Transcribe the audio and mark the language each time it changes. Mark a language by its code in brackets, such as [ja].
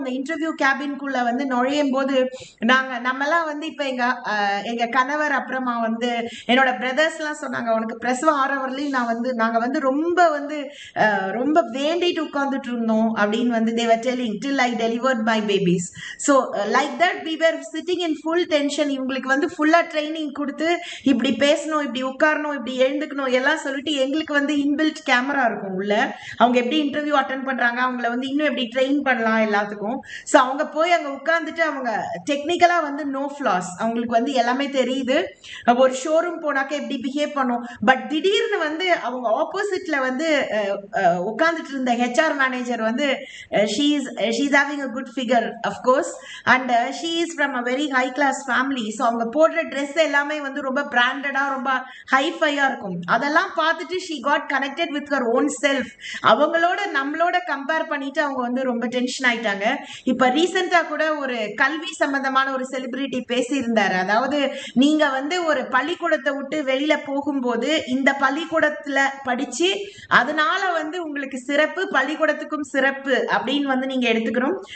[ta] அந்த இன்டர்வியூ கேபின்குள்ள வந்து நுழையும் போது நம்மலாம் வந்து இப்போ எங்க கணவர், அப்புறமா வந்து என்னோட பிரதர்ஸ்லாம் சொன்னாங்க, உனக்கு பிரசவம் ஆறவர்களையும் நாங்கள் வந்து ரொம்ப வேண்டிட்டு உட்காந்துட்டு இருந்தோம் அப்படின்னு வந்து [en] they were telling till I delivered my babies. So like that we were sitting in full tension. [ta] இவங்களுக்கு வந்து ஃபுல்லா ட்ரைனிங் கொடுத்து இப்படி பேசணும், இப்படி உட்காரணும், இப்படி எழுந்துக்கணும் எல்லாம் சொல்லிட்டு எங்களுக்கு வந்து இன்பில்ட் கேமரா இருக்கும் உள்ள. அவங்க எப்படி இன்டர்வியூ அட்டன் பண்றாங்க, அவங்கள வந்து இன்னும் எப்படி ட்ரெயின் பண்ணலாம் எல்லாத்துக்கும். ஸோ அவங்க போய் அங்கே உட்காந்துட்டு அவங்க டெக்னிக்கலா வந்து நோ ஃபிளாஸ், அவங்களுக்கு வந்து எல்லாமே தெரியுது. ஒரு ஷோரூம் போனாக்க எப்படி பிஹேவ் பண்ணும். [en] but [ta] திடீர்னு வந்து அவங்க ஆப்போசிட்ல வந்து உட்காந்துட்டு இருந்த ஹெச்ஆர் மேனேஜர் வந்து [en] she is having a good figure of course, and she is from a very high class family. [ta] So அவங்க போடுற ட்ரெஸ் எல்லாமே வந்து ரொம்ப பிராண்டடா, ரொம்ப ஹைஃபையா இருக்கும். அதெல்லாம் பார்த்துட்டு [en] she got connected with her own self. [ta] நம்மளோட கம்பேர் பண்ணிட்டு அவங்க வந்து ரொம்ப டென்ஷன் ஆயிட்டாங்க. இப்ப ரீசெண்டா கூட ஒரு கல்வி சம்பந்தமான ஒரு செலிபிரிட்டி பேசியிருந்தாரு. அதாவது நீங்க வந்து ஒரு பள்ளிக்கூடத்தை விட்டு வெளியில போகும்போது இந்த பள்ளிக்கூடத்துல படிச்சு அதனால வந்து உங்களுக்கு சிறப்பு, பள்ளிக்கூடத்துக்கும் சிறப்பு அப்படின்னு வந்து நீங்க எடுத்துக்கணும்.